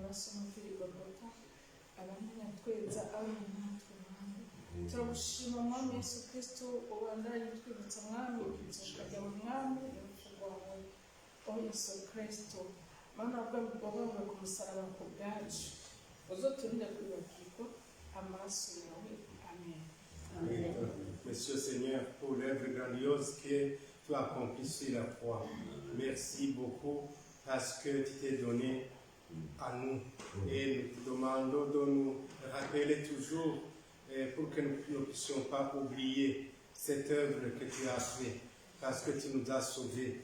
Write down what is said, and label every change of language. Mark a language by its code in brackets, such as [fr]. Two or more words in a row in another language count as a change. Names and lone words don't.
[rn] amaviri Golgotha abanyatweza abana natwe mwami turagushima mwami Yesu Kristo ubandanye twibutsa mwami izuka ryawe mwami urupfu rwawe o Yesu Kristo mana wabambwe ku musaraba ku bwacu uzoturinde kwibagirwa amaraso yawe amen. [fr] Monsieur Seigneur, pour l'œuvre grandiose que tu as accomplie sur la croix. Merci beaucoup parce que tu t'es donné à nous. Et nous te demandons de nous rappeler toujours pour que nous ne puissions pas oublier cette œuvre que tu as faite parce que tu nous as sauvés.